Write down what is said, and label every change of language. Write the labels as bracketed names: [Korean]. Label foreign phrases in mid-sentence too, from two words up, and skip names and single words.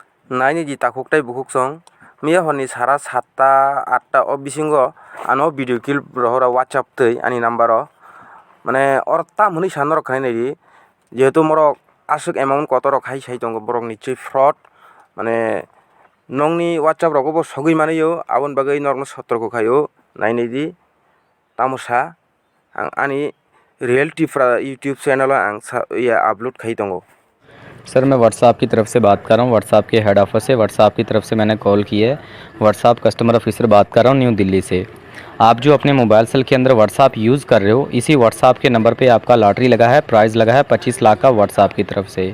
[Kok Borok] naini di takuk tai bukuk song mia honi sara 7টা 8টা o bisingo ano [English] video clip [Kok Borok] rohora WhatsApp tei ani number o mane or tamhuni sanor khai nei jehetu morok asuk amount kotorok hai sai tongo borok ni choi fraud mane nongni WhatsApp rogo bo sogui maneyo aboni bagai norno sotorko khaio naini di tamosa ang ani reality YouTube channel ang upload khai tongo। [Hindi] सर मैं व्हाट्सएप की तरफ से बात कर रहा हूँ, व्हाट्सएप के [English] head office [Hindi] से। व्हाट्सएप की तरफ से मैंने कॉल की है। व्हाट्सएप [English] customer officer [Hindi] बात कर रहा हूँ न्यू दिल्ली से। आप जो अपने [English] mobile cell [Hindi] के अंदर व्हाट्सएप यूज़ कर रहे हो, इसी व्हाट्सएप के नंबर पे आपका लॉटरी लगा है, प्राइज़ लगा है 25 लाख का व्हाट्सएप की तरफ से।